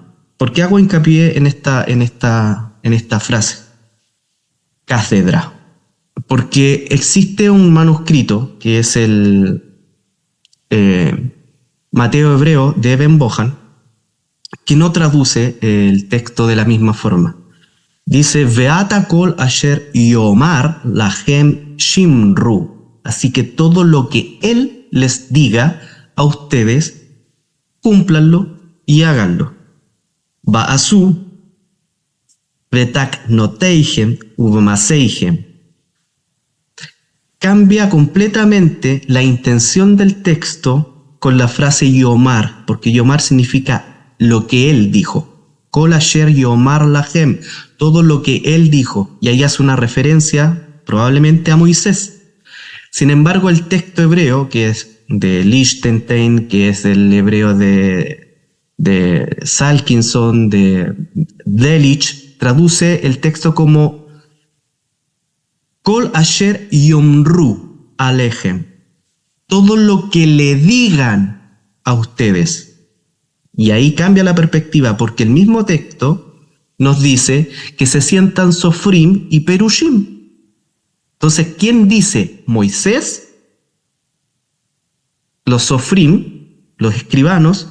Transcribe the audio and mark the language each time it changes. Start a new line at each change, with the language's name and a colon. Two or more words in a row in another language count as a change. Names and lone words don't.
Spanish: ¿Por qué hago hincapié en esta frase? Cátedra. Porque existe un manuscrito que es el Mateo hebreo de Eben Bohan, que no traduce el texto de la misma forma. Dice:
Hebrew: ועתה כל אשר יאמר להם שמרו.
Spanish: Así que todo lo que él les diga a ustedes, cúmplanlo y háganlo.
Hebrew: ועשו ובתקנותיהם ובמעשיהם.
Spanish: Cambia completamente la intención del texto con la frase yomar, porque yomar significa lo que él dijo.
Hebrew: כל אשר יאמר להם,
Spanish: todo lo que él dijo, y ahí hace una referencia probablemente a Moisés. Sin embargo, el texto hebreo, que es de Lichtenstein, que es el hebreo de Salkinson, de Delitzsch, traduce el texto como
Hebrew: כל אשר יאמרו אליכם,
Spanish: todo lo que le digan a ustedes. Y ahí cambia la perspectiva, porque el mismo texto nos dice que se sientan Sofrim y Perushim. Entonces, ¿quién dice? ¿Moisés? ¿Los Sofrim, los escribanos?